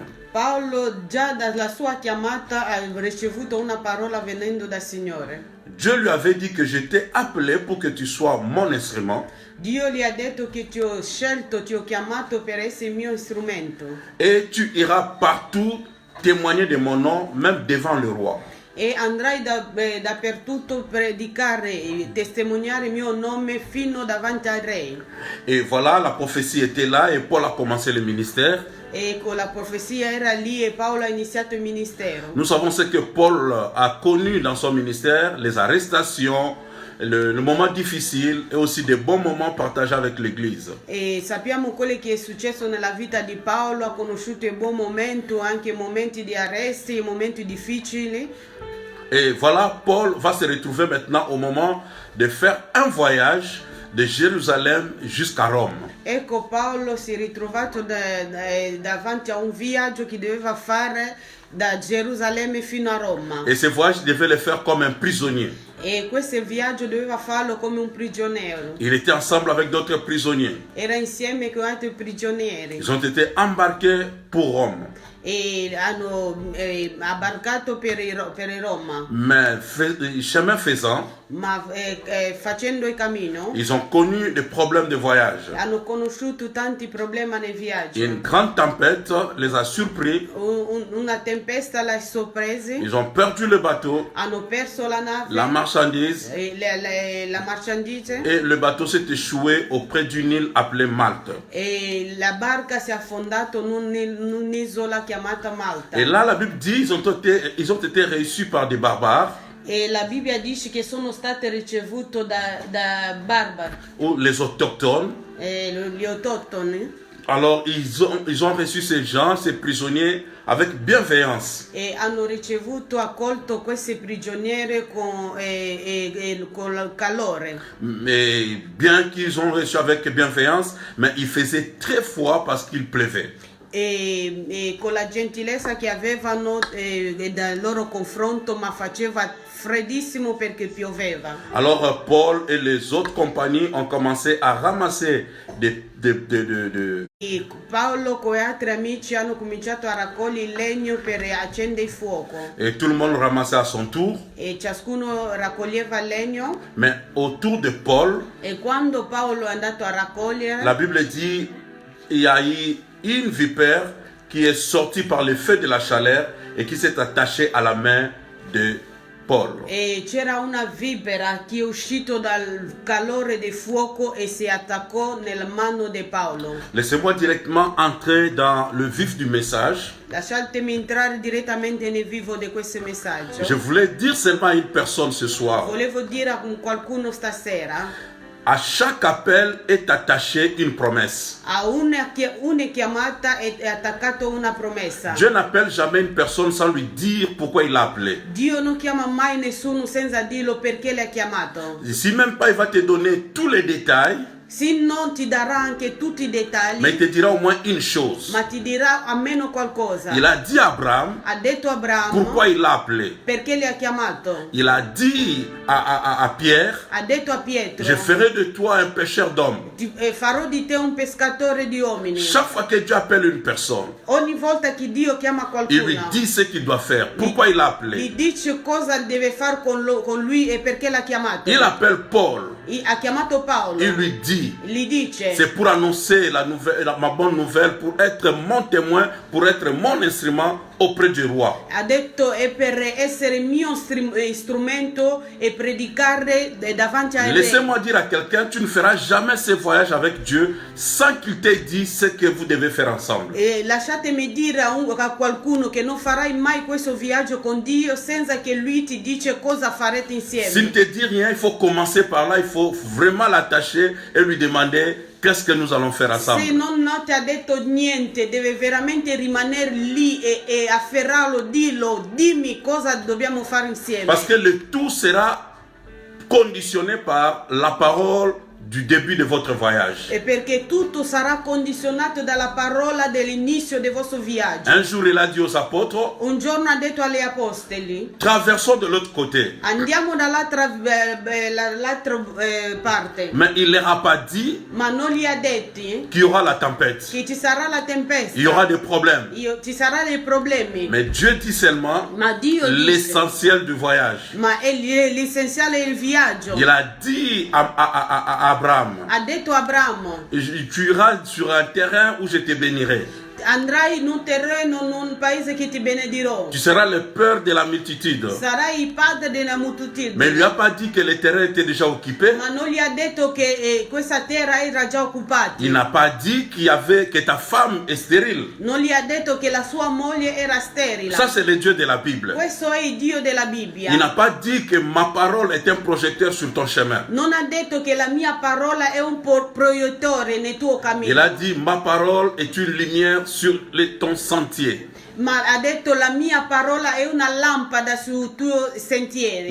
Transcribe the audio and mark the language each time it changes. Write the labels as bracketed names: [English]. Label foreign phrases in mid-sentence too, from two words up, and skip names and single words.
[Italian] Paolo già dalla sua chiamata ha ricevuto una parola venendo dal Signore. [French] Dieu lui avait dit que j'étais appelé pour que tu sois mon instrument [Italian] Dio gli ha detto che ti ho scelto, ti ho chiamato per essere il mio strumento [French] et tu iras partout témoigner de mon nom, même devant le roi. [Italian] e andrai dappertutto predicare e testimoniare il mio nome fino davanti al re. [French] Et voilà, la prophétie était là et Paul a commencé le ministère. [Italian] Ecco, la profezia era lì e Paolo ha iniziato il ministero. [French] Nous savons ce que Paul a connu dans son ministère, les arrestations, le moment difficile et aussi des bons moments partagés avec l'Église. [Italian] E sappiamo quello che è successo nella vita di Paolo, ha conosciuto il buon momento, anche momenti di arresti, momenti difficili. [French] Et voilà, Paul va se retrouver maintenant au moment de faire un voyage de Jérusalem jusqu'à Rome. [Italian] Ecco, Paolo si è ritrovato davanti a un viaggio che doveva fare da Gerusalemme fino a Roma. [French] Et ce voyage devait le faire comme un prisonnier. [Italian] E questo viaggio doveva farlo come un prigioniero. [French] Il était ensemble avec d'autres prisonniers. [Italian] Era insieme con altri prigionieri [French] Ils ont été embarqués pour Rome. [Italian] e hanno abbarcato per Roma. [French] Mais chemin faisant, [Italian] Ma facendo il cammino [French] ils ont connu des problèmes de voyage. [Italian] hanno conosciuto tanti problemi nel viaggio. [French] Une grande tempête les a surpris. [Italian] Una tempesta l'ha sorpresi, [French] Ils ont perdu le bateau, [Italian] hanno perso la nave, [French] la marchandise, la marchandise et le bateau s'est échoué auprès d'une île appelée Malte. [Italian] e la barca si è affondata in un'isola chiamata Malta. [French] Et là, la Bible dit ils ont été reçus par des barbares [Italian] E la Bibbia dice che sono state ricevute da barbari, [French] ou les autochtones. [Italian] gli autoctoni, [French] Alors, ils ont reçu ces gens, ces prisonniers, avec bienveillance. [Italian] e hanno accolto questi prigionieri con calore. [French] Mais bien qu'ils ont reçu avec bienveillance, mais il faisait très froid parce qu'il pleuvait. [Italian] e con la gentilezza che avevano dal loro confronto, ma faceva freddissimo perché pioveva. [French] Alors Paul et les autres compagnies ont commencé à ramasser [Italian] E Paolo con altri amici hanno cominciato a raccogliere il legno per accendere il fuoco. [French] et tout le monde ramassait à son tour. [Italian] E ciascuno raccoglieva il legno. [French] Mais autour de Paul, [Italian] E quando Paolo è andato a raccogliere, [French] la Bible dit il y a eu une vipère qui est sortie par le feu de la chaleur et qui s'est attachée à la main de Paul. [Italian] e c'era una vipera che è uscito dal calore del fuoco e si attaccò nella mano di Paolo. [French] Laissez-moi directement entrer dans le vif du message. [Italian] Lasciatemi entrare direttamente nel vivo di questo messaggio. [French] Je voulais dire seulement à une personne ce soir. [Italian] Volevo dire a qualcuno stasera, [French] À chaque appel est attachée une promesse. [Italian] a una chiamata è attaccata una promessa. [French] Dieu n'appelle jamais une personne sans lui dire pourquoi il l'a appelé. [Italian] Dio non chiama mai nessuno senza dirlo perché l'ha chiamato. [French] Si même pas il va te donner tous les détails, [Italian] Se non ti darà anche tutti i dettagli, [French] mais il te dira au moins une chose. [Italian] ma ti dirà almeno qualcosa. [French] Il a dit à Abraham [Italian] Ha detto a Abramo [French] pourquoi il l'a appelé. [Italian] perché le ha chiamato. [French] Il a dit à Pierre, [Italian] Ha detto a Pietro, [French] je ferai de toi un pêcheur d'hommes. [Italian] Farò di te un pescatore di uomini. [French] Chaque fois que Dieu appelle une personne, [Italian] Ogni volta che Dio chiama [French] il lui [Italian] qualcuno, [French] dit ce qu'il doit faire, pourquoi il l'a [Italian] gli [French] appelé. [Italian] dice cosa deve fare con lui e perché l'ha chiamato. [French] Il appelle Paul, [Italian] Ha chiamato Paolo, [French] il lui dit, [Italian] gli dice, [French] c'est pour annoncer ma bonne nouvelle, pour être mon témoin, pour être mon instrument auprès du roi. [Italian] ha detto è per essere mio strumento e predicare davanti al re. [French] Laissez-moi dire à quelqu'un, tu ne feras jamais ce voyage avec Dieu sans qu'il t'ait dit ce que vous devez faire ensemble. [Italian] E lasciatemi dire a qualcuno che non farai mai questo viaggio con Dio senza che lui ti dice cosa farete insieme. [French] S'il ne te dit rien, il faut commencer par là, il faut vraiment l'attacher et lui demander qu'est-ce que nous allons faire [Italian] Se [French] ensemble. [Italian] non ti ha detto niente, deve veramente rimanere lì e afferrarlo, dimmi cosa dobbiamo fare insieme. [French] Parce que le tout sera conditionné par la parole du début de votre voyage. [Italian] E perché tutto sarà condizionato dalla parola dell'inizio del vostro viaggio. [French] Un jour, il a dit aux apôtres, [Italian] Un giorno ha detto agli apostoli, [French] traversons de l'autre côté. [Italian] andiamo dall'altra parte, [French] Mais il ne leur a pas dit [Italian] ma non gli ha detti [French] qu'il y aura la tempête. [Italian] che ci sarà la tempesta, [French] Il y aura des problèmes. [Italian] ci saranno dei problemi. [French] Mais Dieu dit seulement [Italian] Ma Dio dice, [French] l'essentiel du voyage. [Italian] ma è l'essenziale del viaggio. [French] Il a dit à Abraham, [Italian] Ha detto a Abramo, [French] tu iras sur un terrain où je te bénirai. [Italian] andrai in un terreno, in un paese che ti benedirò. [French] Tu seras le père de la multitude. [Italian] Sarai il padre della moltitudine. [French] Mais il lui a pas dit que le terrain était déjà occupé. [Italian] Ma non gli ha detto che questa terra era già occupata. [French] Il n'a pas dit que ta femme est stérile. [Italian] Non gli ha detto che la sua moglie era sterile. [French] Ça, c'est le Dieu de la Bible. [Italian] Questo è il Dio della Bibbia. [French] Il n'a pas dit que ma parole est un projecteur sur ton chemin. [Italian] Non ha detto che la mia parola è un proiettore nel tuo cammino. [French] Il a dit, ma parole est une lumière sur ton sentier. [Italian] Ma ha detto la mia parola è una lampada sui tuoi sentieri.